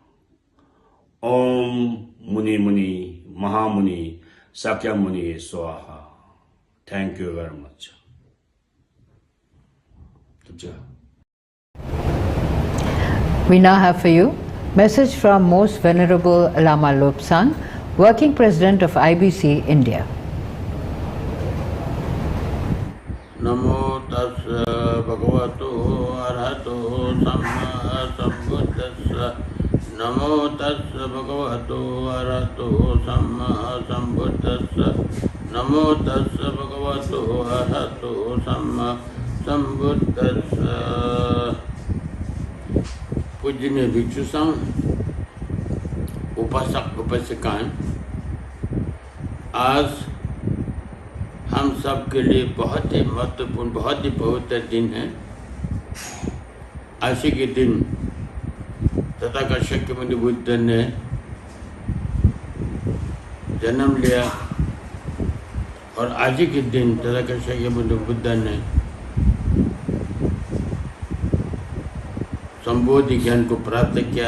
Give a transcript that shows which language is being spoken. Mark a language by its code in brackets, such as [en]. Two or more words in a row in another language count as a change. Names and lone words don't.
[sa] ॐ मुनि मुनि महामुनि शाक्य मुनि स्वाहा. [en] Thank you very much. We now have for you message from Most Venerable Lama Lobsang, Working President of IBC India. [pi] Namo tassa bhagavato arahato samma sambuddhassa. Namo tassa bhagavato arahato samma sambuddhassa. Namo tassa bhagavato arahato samma sambuddhassa. [hi] पूजनीय भिक्षु संघ, उपासक उपासिकाएं, आज हम सब के लिए बहुत ही महत्वपूर्ण, बहुत ही पवित्र दिन है। आज के दिन तथागत मुनि बुद्ध ने जन्म लिया और आज के दिन तथागत मुनि बुद्ध ने संबोधि ज्ञान को प्राप्त किया।